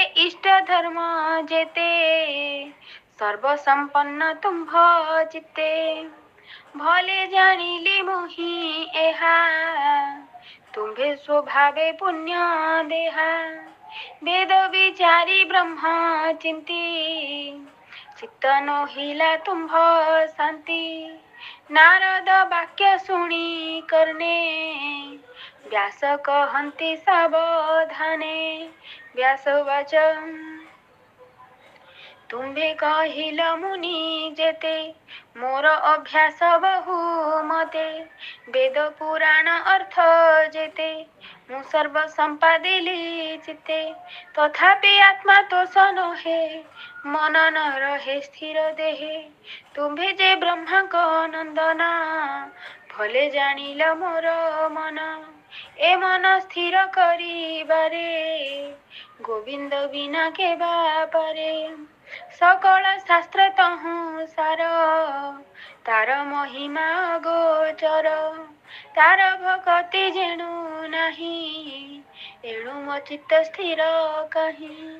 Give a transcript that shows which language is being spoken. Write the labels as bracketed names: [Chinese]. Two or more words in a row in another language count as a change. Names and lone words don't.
[Odia] ଇଷ୍ଟ ଧର୍ମ ଯେତେ ସର୍ବ ସଂପନ୍ନ ତୁମ୍ଭ ଚିତ୍ତେ ଭଲେ ଜାଣିଲି ମୋହି ଏହା ତୁମ୍ଭେ ସ୍ୱଭାବେ ପୁଣ୍ୟ ଦେହା ବେଦ ବିଚାରି ବ୍ରହ୍ମ ଚିନ୍ତି ଚିତ୍ତ ନହିଲା ତୁମ୍ଭ ଶାନ୍ତି ନାରଦ ବାକ୍ୟ ଶୁଣି କର୍ଣ୍ଣେ ବ୍ୟାସ କହନ୍ତି ସାବଧାନେ ବ୍ୟାସ ବଚନ ତୁମ୍ଭେ କହିଲ ମୁନି ଯେତେ ମୋର ଅଭ୍ୟାସ ବହୁ ମତେ ବେଦ ପୁରାଣ ଅର୍ଥ ଯେତେ ମୁଁ ସର୍ବ ସଂପାଦିଲି ଚିତ୍ତେ ତଥାପି ଆତ୍ମା ତୋ ନହେ ମନ ନ ରହେ ସ୍ଥିର ଦେହେ ତୁମ୍ଭେ ଯେ ବ୍ରହ୍ମା କୋ ନନ୍ଦନା ଭଲେ ଜାଣିଲ ମୋର ମନ ଏ ମନ ସ୍ଥିର କରିବାରେ ଗୋବିନ୍ଦ ବିନା କେ ବାପାରେ ସକଳ ଶାସ୍ତ୍ର ତହୁଁ ସାର ତାର ମହିମା ଗୋଚର ତାର ଭକ୍ତି ଯେଣୁ ନାହିଁ ଏଣୁ ମୋ ଚିତ୍ତ ସ୍ଥିର କହି